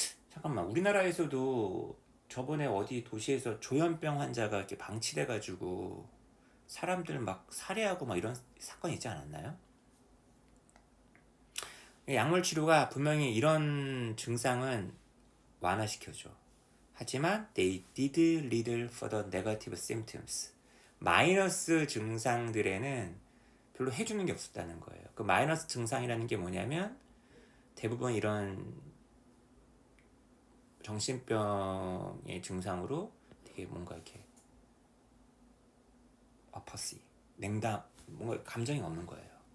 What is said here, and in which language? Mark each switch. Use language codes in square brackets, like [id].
[ko] 잠깐만, 우리나라에서도 저번에 어디 도시에서 조현병 환자가 이렇게 방치돼가지고 사람들 막 살해하고 막 이런 사건이 있지 않았나요? 약물 치료가 분명히 이런 증상은 완화시켜줘. 하지만 [en] they did little for the negative symptoms. [ko] 마이너스 증상들에는 별로 해주는 게 없었다는 거예요. 그 마이너스 증상이라는 게 뭐냐면, 대부분 이런 정신병의 증상으로 되게 뭔가 이렇게 아파시, 냉담, 뭔가 감정이 없는 거예요.